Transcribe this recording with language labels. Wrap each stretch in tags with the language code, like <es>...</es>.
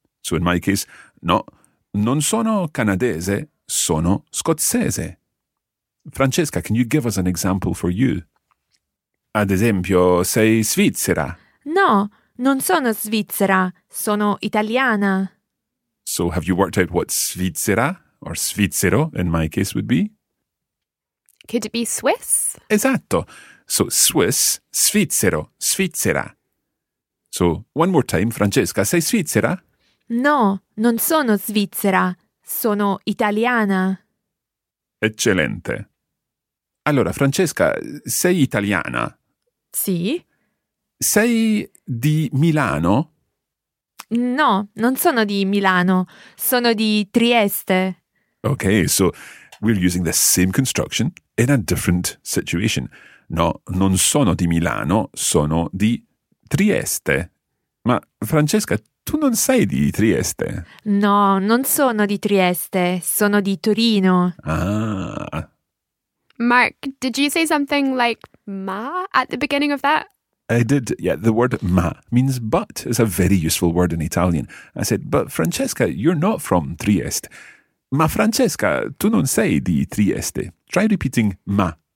<en>So in my case,</en> <it>no, non sono canadese, sono scozzese.</it> <en>Francesca, can you give us an example for you?</en> <it>Ad esempio, sei svizzera? No. Non sono svizzera, sono italiana.</it> <en>So have you worked out what svizzera or svizzero in my case would be? Could it be Swiss?</en> <it>Esatto.</it> <en>So Swiss,</en> <it>svizzero, svizzera.</it> <en>So one more time, Francesca,</en> <it>sei svizzera? No, non sono svizzera, sono italiana. Eccellente. Allora, Francesca, sei italiana? Sì. Sei di Milano? No, non sono di Milano. Sono di Trieste.</it> <en>Okay, so we're using the same construction in a different situation.</en> <it>No, non sono di Milano, sono di Trieste. Ma Francesca, tu non sei di Trieste? No, non sono di Trieste, sono di Torino. Ah.</it> <en>Mark, did you say something like ma at the beginning of that? I did, yeah. The word ma means but. It's a very useful word in Italian. I said, but Francesca, you're not from Trieste.</en> <it>Ma Francesca, tu non sei di Trieste.</it> <en>Try repeating ma.</en>